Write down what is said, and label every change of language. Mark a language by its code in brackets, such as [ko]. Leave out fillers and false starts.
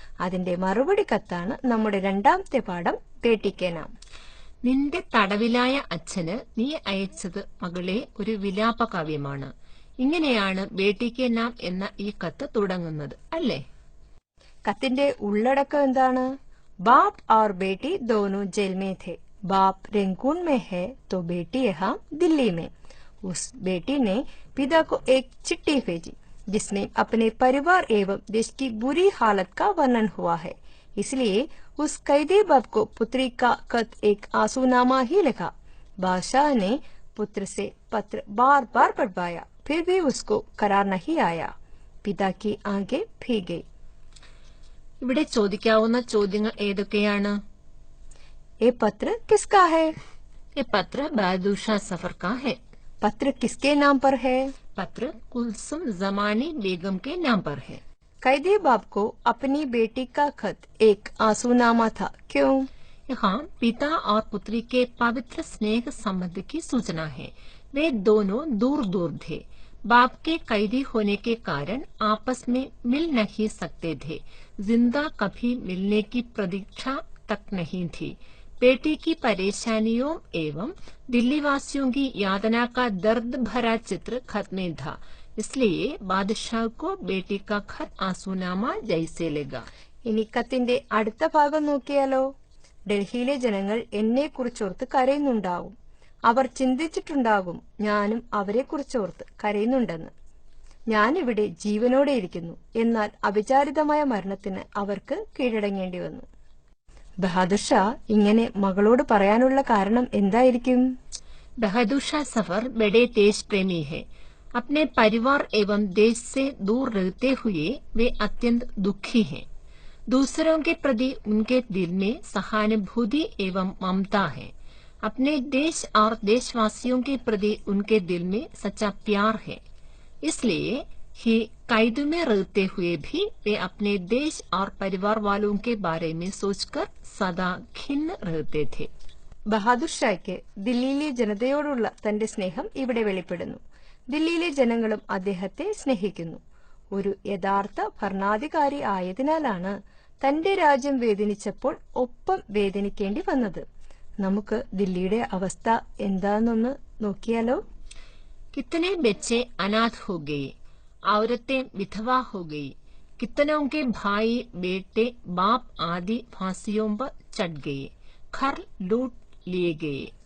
[ml] അതിന്റെ മറുപടി കത്താണ് നമ്മുടെ രണ്ടാമത്തെ പാഠം ബേട്ടിക്കെ നാം. നിന്റെ തടവിലായ അച്ഛന് നീ അയച്ചത് മകളെ ഒരു വിലാപകാവ്യമാണ്. ഇങ്ങനെയാണ് ബേട്ടിക്കെ നാം എന്ന ഈ കത്ത് തുടങ്ങുന്നത് അല്ലേ? കത്തിന്റെ ഉള്ളടക്കം എന്താണ്? [hi] ബാപ് और बेटी दोनों जेल में थे. बाप रंगून में है तो बेटी यहाँ दिल्ली में. उस बेटी ने पिता को एक चिट्ठी भेजी जिसमें अपने परिवार एवं देश की बुरी हालत का वर्णन हुआ है. इसलिए उस कैदी बाप को पुत्री का खत एक आंसूनामा ही लिखा. बादशाह ने पुत्र से पत्र बार बार पढ़वाया, फिर भी उसको करार नहीं आया. पिता की आंखें भीग गई. [ml] ഇവിടെ ചോദിക്കാവുന്ന ചോദ്യങ്ങൾ ഏതൊക്കെയാണ്? [hi] ये पत्र किसका है? ये पत्र बहादुर शाह सफर का है। पत्र किसके नाम पर है? पत्र कुलसुम जमानी बेगम के नाम पर है। कैदी बाप को अपनी बेटी का खत एक आंसूनामा था. क्यों? यहाँ पिता और पुत्री के पवित्र स्नेह संबंध की सूचना है. वे दोनों दूर दूर थे. बाप के कैदी होने के कारण आपस में मिल नहीं सकते थे. जिंदा कभी मिलने की प्रतीक्षा तक नहीं थी. बेटी की परेशानियों एवं दिल्ली वासियों की यातना का दर्द भरा चित्र खत में था. इसलिए बादशाह को बेटी का खत आंसूनामा जैसे लगा. [ml] ഇനി കത്തിന്റെ അടുത്ത ഭാഗം നോക്കിയാലോ? ഡൽഹിയിലെ ജനങ്ങൾ എന്നെ കുറിച്ചോർത്ത് കരയുന്നുണ്ടാവും. അവർ ചിന്തിച്ചിട്ടുണ്ടാകും ഞാനും അവരെ കുറിച്ചോർത്ത് കരയുന്നുണ്ടെന്ന്. ഞാനിവിടെ ജീവനോടെ ഇരിക്കുന്നു, എന്നാൽ അവിചാരിതമായ മരണത്തിന് അവർക്ക് കീഴടങ്ങേണ്ടി വന്നു. ബഹാദുർ ഷാ ഇങ്ങനെ മകളോട് പറയാനുള്ള കാരണം എന്തായിരിക്കും? [hi] बहादुर शाह सफर बड़े देश प्रेमी है. अपने परिवार एवं देश से दूर रहते हुए वे अत्यंत दुखी हैं. दूसरों के प्रति उनके दिल में सहानुभूति एवं ममता है. अपने देश और देशवासियों के प्रति उनके दिल में सच्चा प्यार है. इसलिए ही कैद में रहते हुए भी वे अपने देश और परिवार वालों के बारे में सोचकर सदा खिन्न रहते थे. [ml] ബഹാദുർ ഷായ്ക്ക് ദില്ലിയിലെ ജനതയോടുള്ള തന്റെ സ്നേഹം ഇവിടെ വെളിപ്പെടുന്നു. ദില്ലിയിലെ ജനങ്ങളും അദ്ദേഹത്തെ സ്നേഹിക്കുന്നു. ഒരു യഥാർത്ഥ ഭരണാധികാരി ആയതിനാലാണ് തന്റെ രാജ്യം വേദനിച്ചപ്പോൾ ഒപ്പം വേദനിക്കേണ്ടി വന്നത്. നമുക്ക് ദില്ലിയുടെ അവസ്ഥ എന്താണെന്നൊന്ന് നോക്കിയാലോ? [hi] कितने बच्चे अनाथ हो गए, औरतें विधवा हो गई, कितनों के भाई बेटे बाप आदि फांसियों पर चढ़ गए, घर लूट लिए गए.